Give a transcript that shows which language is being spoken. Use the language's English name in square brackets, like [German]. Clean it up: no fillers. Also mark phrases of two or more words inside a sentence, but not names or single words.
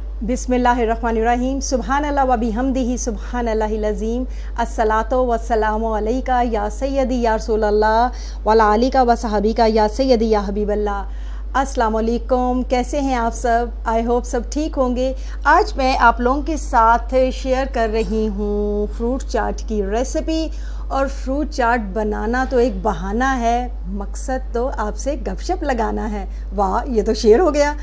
[Arabic] بسم الله الرحمن الرحيم سبحان الله وبحمده سبحان الله العظيم الصلاة والسلام عليك يا سيدي يا رسول الله وعلى آلك وصحبك يا سيدي يا حبيب الله. السلام عليكم, [Hindi] कैसे हैं आप सब? [English] I hope [Hindi] सब ठीक होंगे। आज मैं आप लोगों के साथ शेयर कर रही हूँ फ्रूट चाट की रेसिपी। और फ्रूट चाट बनाना तो एक बहाना है, मकसद तो आपसे गपशप लगाना है। वाह, ये तो शेयर हो गया।